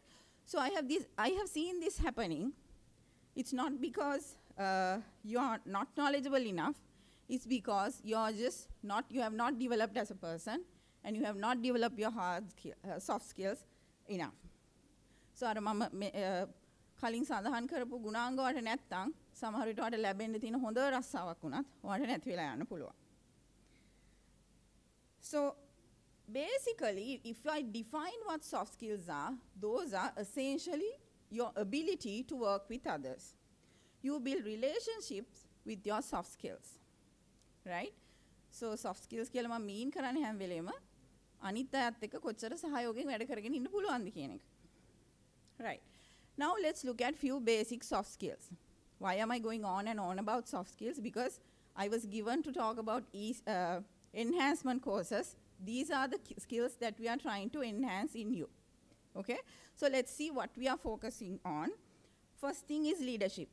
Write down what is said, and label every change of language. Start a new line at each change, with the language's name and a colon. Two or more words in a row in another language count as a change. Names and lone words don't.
English: So I have seen this happening. It's not because you are not knowledgeable enough. It's because you have not developed as a person, and you have not developed your soft skills enough.
Sinhala: So අර මම කලින් සඳහන් කරපු ගුණාංග වලට නැත්තම් සමහර විට ඔයාලට ලැබෙන්න තියෙන හොඳ රස්සාවක් වුණත් ඔයාලට නැති වෙලා යන්න පුළුවන්.
English: So basically, if I define what soft skills are, those are essentially your ability to work with others. You build relationships with your soft skills, right?
Sinhala: So
English: soft skills
Sinhala: කියලා මම mean කරන්නේ හැම වෙලේම අනිත් අයත් එක්ක කොච්චර සහයෝගයෙන් වැඩ කරගෙන ඉන්න පුළුවන්ද කියන එක.
English: Right. Now let's look at few basic soft skills. Why am I going on and on about soft skills? Because I was given to talk about enhancement courses. These are the skills that we are trying to enhance in you. Okay? So let's see what we are focusing on. First thing is leadership.